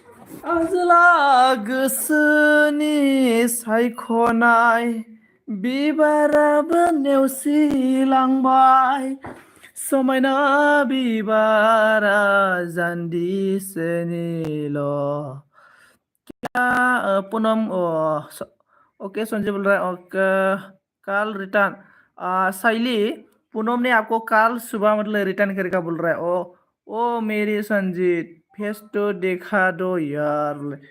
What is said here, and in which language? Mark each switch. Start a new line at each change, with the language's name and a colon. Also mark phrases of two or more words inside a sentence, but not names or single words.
Bodo: आजोला गोसोनि सायख'नाय बिबाराबो नेवसिलांबाय समायना बिबारा जान्दिसेनिल' पूनम
Hindi: ओके संजय बोल रहा है ओके कल रिटर्न शैली पूनम ने आपको कल सुबह मतलब रिटर्न करेगा बोल रहा है ओ मेरी संजीत फेस तो देखा दो यार